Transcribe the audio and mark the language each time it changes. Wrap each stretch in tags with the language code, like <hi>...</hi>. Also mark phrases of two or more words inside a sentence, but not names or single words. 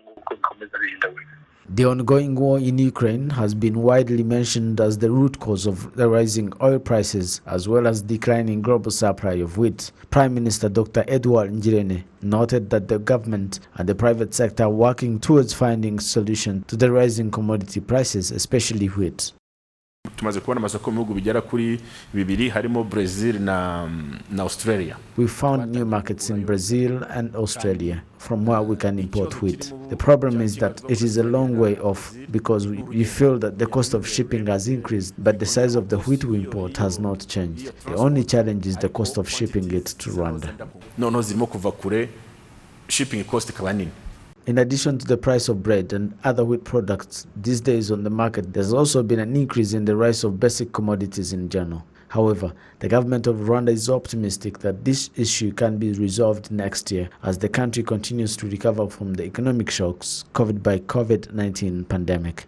<en>The ongoing war in Ukraine has been widely mentioned as the root cause of the rising oil prices as well as declining global supply of wheat. Prime Minister Dr. Edward Ngirente noted that the government and the private sector are working towards finding a solution to the rising commodity prices, especially wheat.</en> <rw>tumaze kubona amasoko mu bihugu bigera kuri 2 harimo Brazil na Australia.</rw> <en>We found new markets in Brazil and Australia from where we can import wheat. The problem is that it is a long way off because we feel that the cost of shipping has increased, but the size of the wheat we import has not changed. The only challenge is the cost of shipping it to Rwanda.</en> <rw>No zirimo kuva kure,</rw> <en>shipping cost</en> <rw>ikaba nini.</rw> <en>In addition to the price of bread and other wheat products these days on the market, there's also been an increase in the price of basic commodities in general. However, the government of Rwanda is optimistic that this issue can be resolved next year as the country continues to recover from the economic shocks caused by COVID-19 pandemic.</en>